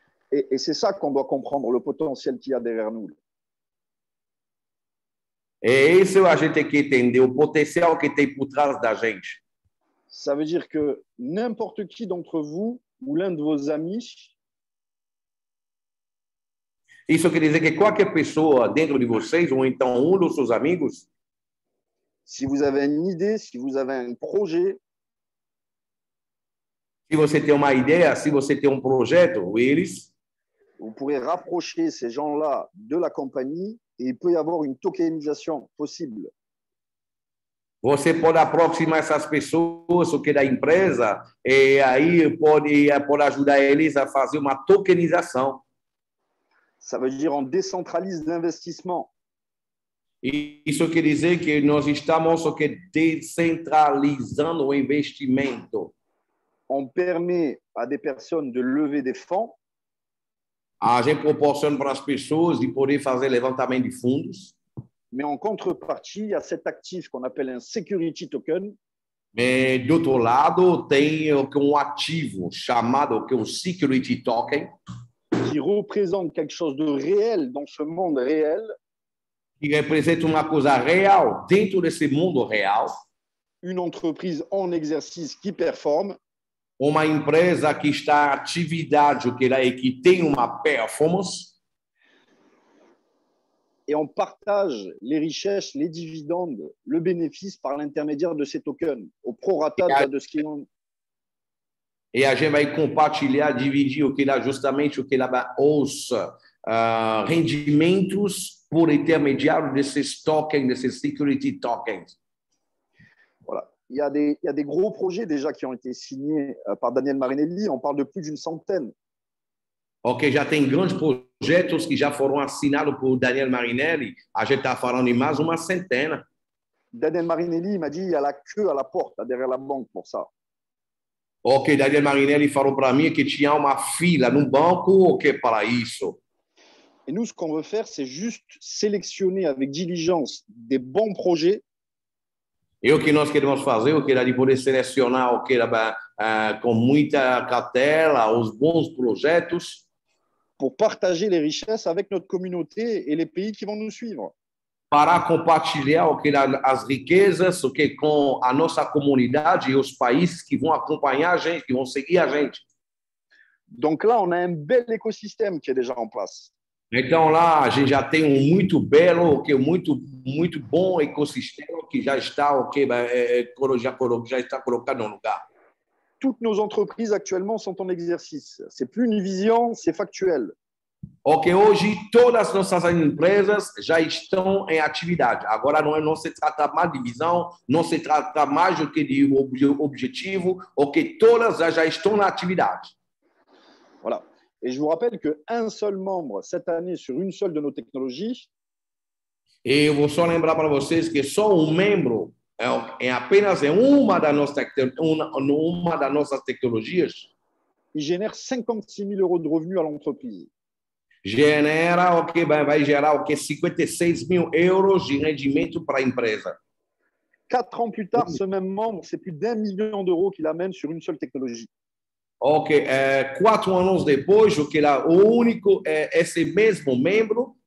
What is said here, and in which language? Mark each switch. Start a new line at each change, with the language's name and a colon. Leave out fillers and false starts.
French: Et c'est ça qu'on doit comprendre, le potentiel qu'il y a derrière nous.
Portuguese: É isso a gente tem que entender, o potencial que tem por trás da gente.
French: Ça veut dire que n'importe qui d'entre vous ou l'un de vos amis.
Portuguese: Isso quer dizer que qualquer pessoa dentro de vocês, ou então um dos seus amigos,
French: si vous avez une idée, si vous avez un projet,
Portuguese: se você tem uma ideia, se você tem um projeto, eles,
French: vous pourrez rapprocher ces gens-là de la compagnie et il peut y avoir une tokenisation possible.
Portuguese: Você pode aproximar essas pessoas o que da empresa e aí pode ajudar eles a fazer uma tokenização.
French: Ça veut dire on décentralise l'investissement.
Portuguese: Isso quer dizer que nós estamos descentralizando o investimento.
French: On permet à des personnes de lever des fonds.
Portuguese: A gente proporciona para as pessoas de poder fazer levantamento de fundos.
French: Mais en contrepartie, il y a cet actif qu'on appelle un security token.
Portuguese: Mais do outro lado, tem ativo chamado que security token,
French: qui représente quelque chose de réel dans ce monde réel.
Portuguese: Que representa uma coisa real dentro desse mundo real.
French: Une entreprise en exercice qui performe.
Portuguese: Uma empresa que está em atividade, que tem uma performance.
French: Et on partage les richesses, les dividendes, le bénéfice par l'intermédiaire de ces tokens, au prorata de ce qui est.
Portuguese: E a gente vai compartilhar, dividir o que dá justamente os rendimentos por intermédiaire desses tokens, desses security tokens.
French: Voilà. Il y a des gros projets déjà qui ont été signés par Daniel Marinelli. On parle de plus d'une centaine.
Portuguese: Ok, já tem grandes projetos que já foram assinados por Daniel Marinelli. A gente está falando em mais uma centena.
French: Daniel Marinelli m'a dit il y a la queue à la porte, derrière la banque pour ça.
Portuguese: Ok, Daniel Marinelli falou para mim que tinha uma fila no banco para isso.
French: Et nous, ce qu'on veut faire, c'est juste sélectionner avec diligence des bons projets.
Portuguese: E o que nós queremos fazer, o que era de poder selecionar o que era com muita cautela os bons projetos.
French: Pour partager les richesses avec notre communauté et les pays qui vont nous suivre.
Portuguese: Para compartilhar o que as riquezas, o que com a nossa comunidade e os países que vão acompanhar a gente, que vão seguir a gente.
French: Donc là, on a un bel écosystème qui est déjà en place.
Portuguese: Então lá a gente já tem muito belo, muito bom ecossistema que já está já está colocado no lugar.
French: Toutes nos entreprises actuellement sont en exercice. C'est plus une vision, c'est factuel.
Portuguese: Ok, hoje todas as nossas empresas já estão em atividade. Agora não se trata mais de visão, não se trata mais do que de objetivo, ok, todas já estão na atividade.
French: Voilà. Et je vous rappelle qu'un seul membre cette année sur une seule de nos technologies.
Portuguese: E eu vou só lembrar para vocês que só um membro apenas em uma das nossas tecnologias.
French: Il génère 56 000 euros de revenus à l'entreprise.
Portuguese: Genera vai gerar 56 mil euros de rendimento para a empresa.
French: 4 ans plus tard, ce même membre, c'est plus d'1 million d'euros qu'il amène sur une seule technologie.
Portuguese: Ok, 4 anos depois, esse mesmo membro